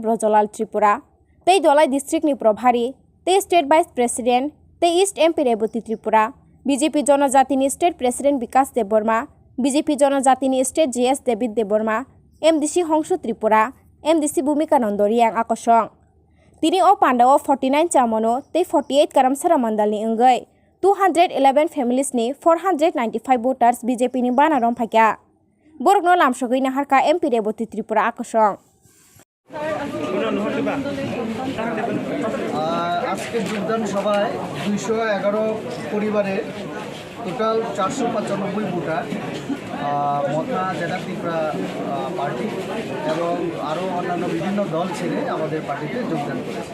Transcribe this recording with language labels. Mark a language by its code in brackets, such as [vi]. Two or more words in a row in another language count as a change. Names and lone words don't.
[trp] Brojolal Tripura tei dolai district ni probhari tei [en] state vice president [trp] tei east MP Reboti Tripura BJP jonojatini [en] state president [trp] Vikas Deborma BJP jonojatini [en] state GS [trp] David Deborma MDC Hongshu Tripura MDC Bhumika Nondoriang akosong tini o pandao 49 chamono tei 48 Karamcherao mandalni ingai 211 families ni 495 voters BJP ni bana romlaikha borokno lamsogui naharka MP Reboti Tripura akosong [bn] আজকে যোগদান সভায় 211 পরিবারের টোটাল 495 ভোটার মথা জেলা ত্রিপুরা পার্টি এবং আরও অন্যান্য বিভিন্ন দল ছেড়ে আমাদের পার্টিতে যোগদান করেছে।